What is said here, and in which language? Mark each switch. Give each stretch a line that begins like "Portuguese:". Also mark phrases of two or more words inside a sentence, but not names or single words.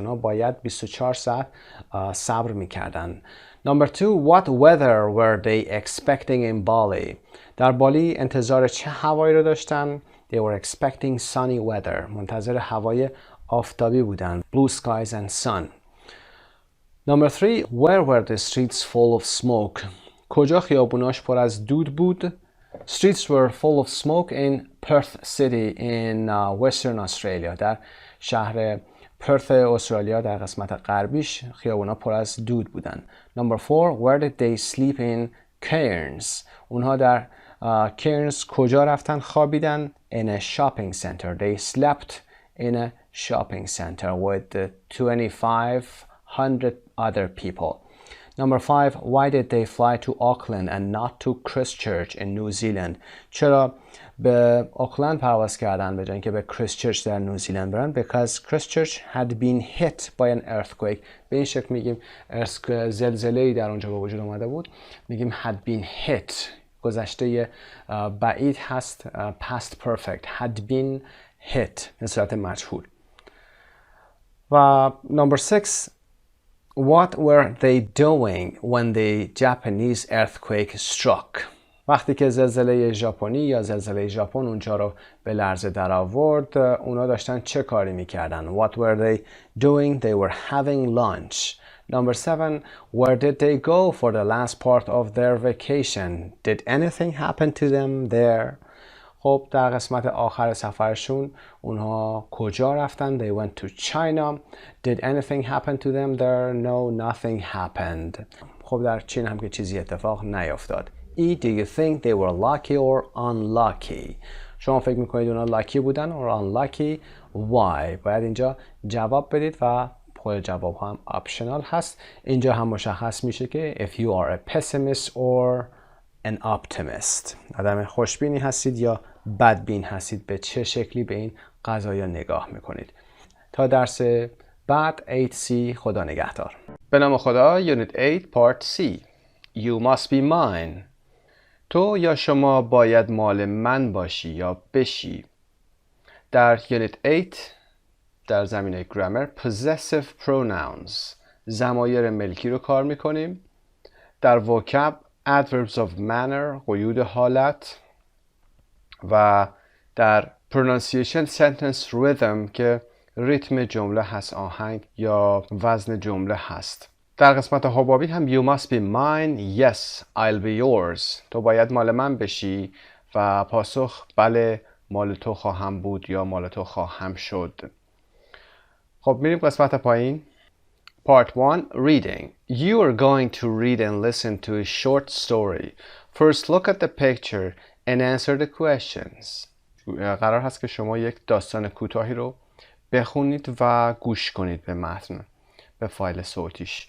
Persian: اونا باید 24 ساعت صبر میکردن.
English: Number 2. What weather were they expecting in Bali?
Persian: در بالی انتظار چه هوایی رو داشتن؟
English: They were expecting sunny weather.
Persian: منتظر هوای آفتابی بودن.
English: Blue skies and sun. Number 3. Where were the streets full of smoke?
Persian: کجا خیابوناش پر از دود بود؟
English: Streets were full of smoke in Perth City in Western Australia.
Persian: در شهر پرث استرالیا در قسمت غربیش خیابونا پر از دود بودن.
English: Number 4. Where did they sleep in Cairns?
Persian: اونها در Cairns کجا رفتن خوابیدن؟
English: In a shopping center. They slept in a shopping center with 2,500 other people. Number 5. Why did they fly to Auckland and not to Christchurch in New Zealand?
Persian: چرا به اوکلند پرواز کردن به جای اینکه به کریستچرچ در نیوزیلند برن؟
English: Because Christchurch had been hit by an earthquake.
Persian: به این شکل میگیم زلزله‌ای در اونجا به وجود اومده بود.
English: میگیم had been hit.
Persian: گذشته بعید هست
English: past perfect. had been hit
Persian: به صورت مجهول. و
English: number 6. What were they doing when the Japanese earthquake struck?
Persian: وقتی که زلزله ژاپنی یا زلزله ژاپن اونجا رو به لرزه در آورد، اونا داشتن چه کاری میکردن؟
English: What were they doing? They were having lunch. Number 7. Where did they go for the last part of their vacation? Did anything happen to them there?
Persian: خب در قسمت آخر سفرشون اونها کجا رفتن؟
English: They went to China. Did anything happen to them there? No, nothing happened.
Persian: خب در چین هم که چیزی اتفاق نیفتاد.
English: E. Do you think they were lucky or unlucky?
Persian: شما فکر میکنید اونا lucky بودن
English: or unlucky? Why?
Persian: باید اینجا جواب بدید و خود جواب هم optional هست. اینجا هم مشخص میشه که
English: if you are a pessimist or an optimist.
Persian: آدم خوشبینی هستید یا بدبین هستید، به چه شکلی به این قضایا نگاه میکنید. تا درس بعد 8C. خدا نگهدار. به نام خدا.
English: Unit 8 Part C. You must be mine.
Persian: تو یا شما باید مال من باشی یا بشی. در Unit 8 در زمینه گرامر
English: possessive pronouns
Persian: ضمایر ملکی رو کار میکنیم. در
English: vocab adverbs of manner
Persian: قیود حالت و در
English: pronunciation sentence rhythm
Persian: که ریتم جمله هست، آهنگ یا وزن جمله هست. در قسمت حبابی هم
English: you must be mine, yes, I'll be yours.
Persian: تو باید مال من بشی و پاسخ بله مال تو خواهم بود یا مال تو خواهم شد. خب میریم قسمت پایین.
English: Part 1. Reading. You are going to read and listen to a short story. First look at the picture and answer the questions.
Persian: قرار هست که شما یک داستان کوتاهی رو بخونید و گوش کنید به متن، به فایل صوتیش.